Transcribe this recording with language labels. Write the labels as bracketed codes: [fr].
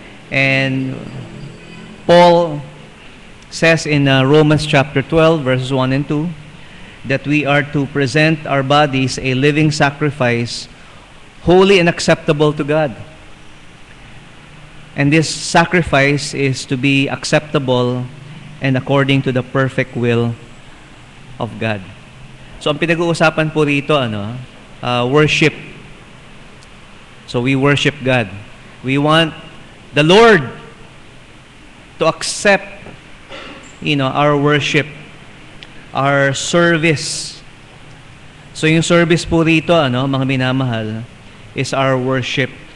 [en] And Paul says in Romans chapter 12, verses 1 and 2, that we are to present our bodies a living sacrifice, holy and acceptable to God. And this sacrifice is to be acceptable and according to the perfect will of God. [tl] So ang pinag-uusapan po rito, worship. [en] So we worship God. We want the Lord to accept, our worship, our service. [tl] So yung service po rito, mga minamahal, [en] is our worship.